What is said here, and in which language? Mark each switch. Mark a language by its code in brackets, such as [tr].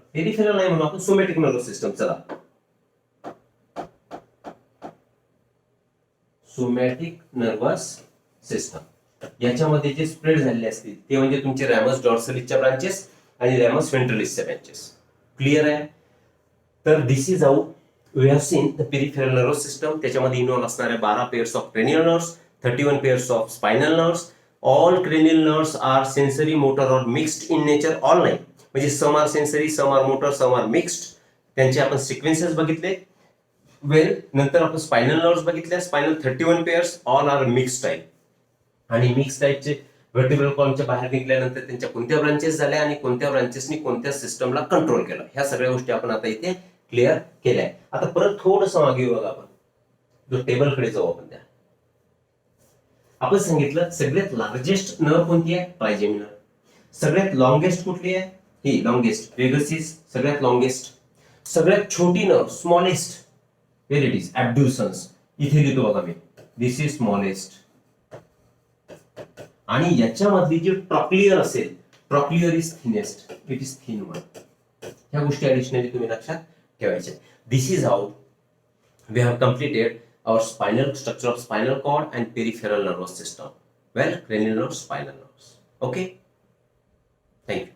[mr] Peripheral नाही म्हणून आपण सोमॅटिक नर्वस सिस्टम. चला, सोमॅटिक नर्वस सिस्टम याच्यामध्ये जे स्प्रेड झालेले असतील ते म्हणजे तुमचे रॅमस डॉर्सलिसच्या ब्रांचेस आणि रॅमस व्हेंट्रलिसच्या ब्रांचेस. क्लिअर आहे? [en] तर this is how we have seen the peripheral nervous system. [mr] त्याच्यामध्ये इन्व्हॉल्व असणारे 12 pairs of cranial nerves, 31 pairs of spinal nerves. [en] All cranial nerves are sensory, motor or mixed in nature. All [mr] नाही, म्हणजे [en] Some are sensory, some are motor, some are mixed. [mr] त्यांचे आपण sequences बघितले. वेल, नंतर आपण स्पायनल नर्व्स बघितल्या. [en] Spinal 31 pairs, all are mix type. [mr] आणि मिक्स टाईपचे व्हर्टिब्रल कॉलमच्या बाहेर निघाल्यानंतर त्यांच्या कोणत्या ब्रांचेस झाल्या आणि कोणत्या ब्रांचेसनी कोणत्या सिस्टमला कंट्रोल केलं, ह्या सगळ्या गोष्टी आपण आता इथे क्लिअर केल्या. आता परत थोडंसं मागे बघा, आपण जो टेबलकडे जाऊ आपण. त्या आपण सांगितलं सगळ्यात लार्जेस्ट नर्व कोणती आहे? ट्रायजेमिनल. सगळ्यात लॉंगेस्ट कुठली आहे? ही लॉंगेस्ट, वेगसिस सगळ्यात लॉंगेस्ट. सगळ्यात छोटी nerve smallest, [en] Where it is abducens. [mr] इथे लिहितो बघा मी, [en] This is smallest. [mr] आणि याच्यामधली जी ट्रॉक्लियर असेल, [en] Trochlear is thinnest, it is thin one. [mr] ह्या गोष्टी ऍडिशनली तुम्ही लक्षात ठेवायच्या. [en] This is how we have completed our spinal structure of spinal cord and peripheral nervous system. Well, cranial nerves, spinal nerves. Okay, thank you.